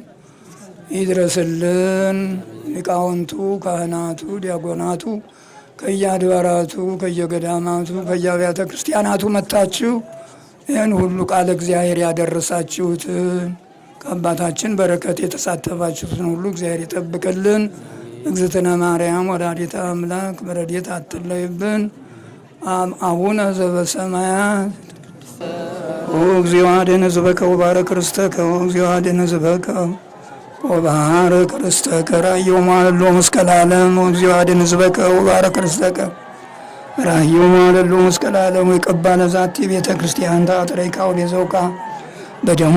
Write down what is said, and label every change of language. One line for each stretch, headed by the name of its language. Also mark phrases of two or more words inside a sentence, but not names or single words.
Amharic: ይድረስልን። ሊቃውንቱ፣ ካህናቱ፣ ዲያቆናቱ ከየአድባራቱ ከየገዳማቱ ከየአብያተ ክርስቲያናቱ መጥታችሁ ይህን ሁሉ ቃለ እግዚአብሔር ያደረሳችሁትን ከአባታችን በረከት የተሳተፋችሁትን ሁሉ እግዚአብሔር ይጠብቅልን።
Geez: እግዝእትነ ማርያም ወላዲተ አምላክ
Amharic: በረድኤት አትለይብን።
Geez: አቡነ ዘበሰማያት እግዚኦ አድኅን ሕዝበከ ወባረክ ርስተከ እግዚኦ አድኅን ሕዝበከ ወባረክ ርስተከ ራእዮሙ ሀለሎ መስቀለ ዓለም እግዚኦ አድኅን ሕዝበከ ወባረክ ርስተከ ራእዮሙ ሀለሎ መስቀለ ዓለም ይቀባ ለዛቲ ቤተ ክርስቲያን ተአጥረይካ ወቤዘውካ በደሙ